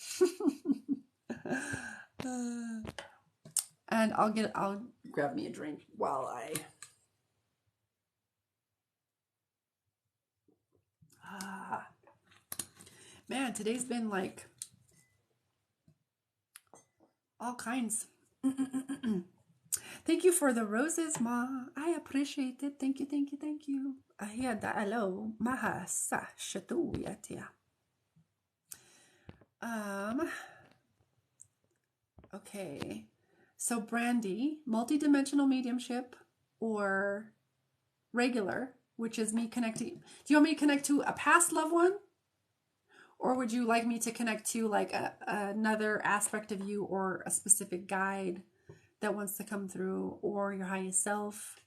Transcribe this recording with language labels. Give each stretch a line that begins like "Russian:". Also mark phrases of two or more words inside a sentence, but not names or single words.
English: And I'll grab me a drink while I, ah, man, today's been like all kinds. Thank you for the roses, Ma. I appreciate it. Thank you, thank you, thank you. Ahiyada alo maha sa shatuyatia. Um, okay. So Brandy, multidimensional mediumship or regular, which is me connecting. Do you want me to connect to a past loved one? Or would you like me to connect to like another aspect of you or a specific guide that wants to come through or your highest self?